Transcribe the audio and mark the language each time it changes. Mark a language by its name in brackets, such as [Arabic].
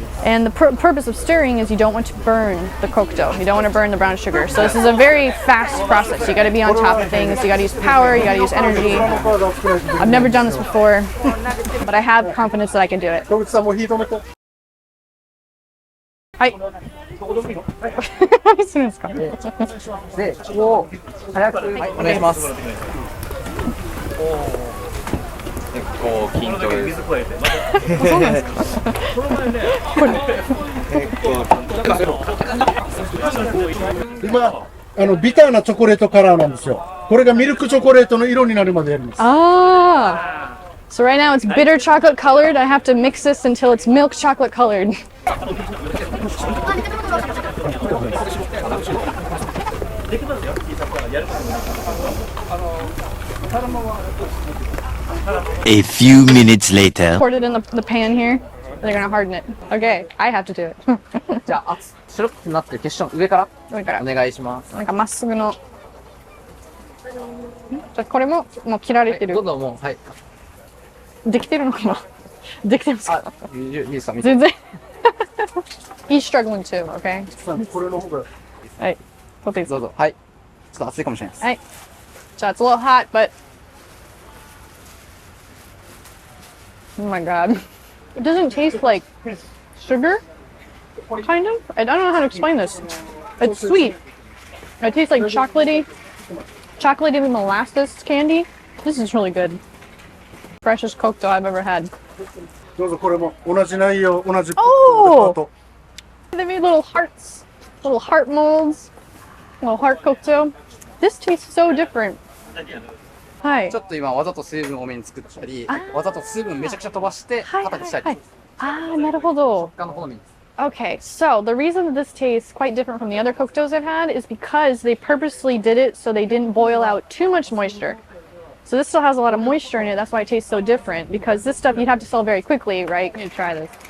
[English] And the purpose of stirring is you don't want to burn the kokto. You don't want to burn the brown sugar. So this is a very fast process. You got to be on top of things. You got to use power. You got to use energy. I've never done this before, but I have confidence that I can do it. [Japanese] はい。何するんですか。で、を早く、はい、お願いします。結構緊張です。そうなんですか。今ビターなチョコレートカラーなんですよ。これがミルクチョコレートの色になるまでやります。 Ah. [English] So right now it's bitter chocolate colored. I have to mix this until it's milk chocolate colored. A few minutes later. Poured it in the pan here. They're gonna harden it. Okay, I have to do it. [Japanese] じゃあ、白くなってる結晶上からお願いします。なんかまっすぐの。じゃあこれももう切られてる。どんどんもうはい。できてるのかな。できてますか。いいですか。全然。 [English] He's struggling too, okay? [Japanese] これの方が。はい。取っていいですか。どうぞ。はい。ちょっと熱いかもしれないです。はい。 [English] じゃあ、it's a little hot, but oh my god. It doesn't taste like sugar, kind of. I don't know how to explain this. It's sweet. It tastes like chocolatey molasses candy. This is really good. Freshest kokto I've ever had. [Japanese] どうぞこれも同じ内容、同じ。 [English] Oh! They made little hearts, little heart molds, little heart kokto. This tastes so different. はい。 [Japanese] ちょっと今わざと水分多めに作ったり、わざと水分めちゃくちゃ飛ばして形したり。ああ、なるほど。食感の好みです。 [English] Okay, so the reason that this tastes quite different from the other koktos I've had is because they purposely did it so they didn't boil out too much moisture. So this still has a lot of moisture in it. That's why it tastes so different. Because this stuff you'd have to sell very quickly, right? Let me try this.